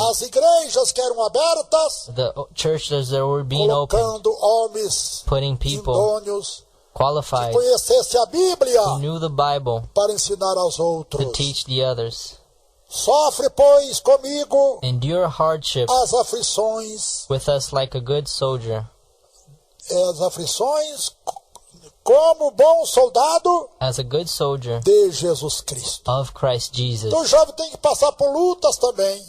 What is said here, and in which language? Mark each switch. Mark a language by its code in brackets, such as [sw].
[pt] as igrejas que eram abertas, [en] the churches that were being opened, [pt] colocando homens [en] putting people [pt] idôneos que [en] qualified [pt] conhecessem a Bíblia [en] who knew the Bible [pt] para ensinar aos [en] to [pt] outros. [en] teach the others. [pt] Sofre, pois, comigo [en] Endure hardship [pt] as aflições, [en] with us like a good soldier. [pt] as aflições como bom soldado [en] As a good soldier [pt] de Jesus Cristo. [en] of Christ Jesus. [pt] Então o jovem tem que passar por lutas também,